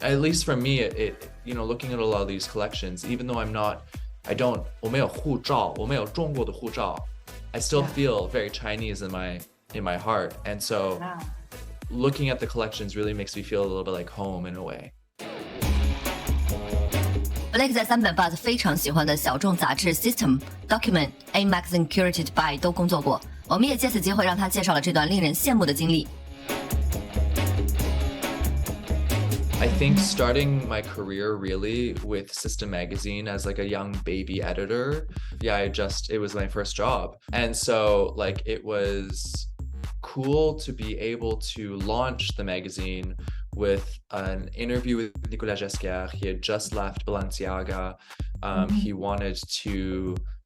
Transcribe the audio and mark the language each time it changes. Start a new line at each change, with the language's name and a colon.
English: At least for me, it looking at a lot of these collections, even though
Chinese: 我没有护照，我没有中国的护照,
English: I still feel very Chinese in my heart. And so looking at the collections really makes me feel a little bit like home in a way.
Chinese: Blake 在3本 Buzz 非常喜欢的小众杂志 System、Document、A Magazine Curated by 都工作过，我们也借此机会让他介绍了这段令人羡慕的经历。
English: I think starting my career really with System Magazine as like a young baby editor, it was my first job. And so like it was cool to be able to launch the magazine with an interview with Nicolas Ghesquière. He had just left Balenciaga. He wanted to